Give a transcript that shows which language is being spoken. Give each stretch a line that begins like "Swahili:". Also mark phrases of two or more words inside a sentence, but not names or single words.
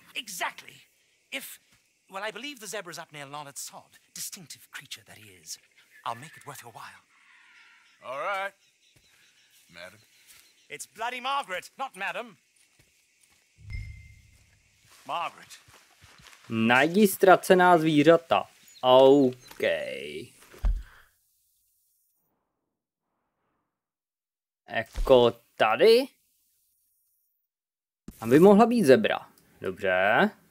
English: Exactly. If, well, I believe the zebra's up near Larned Sod. Distinctive creature that he is. I'll make it worth your while. All right, madam. It's bloody Margaret, not madam. Margaret.
Czech: Najdi ztracená zvířata. OK. Jako tady? Aby mohla být zebra. Dobře.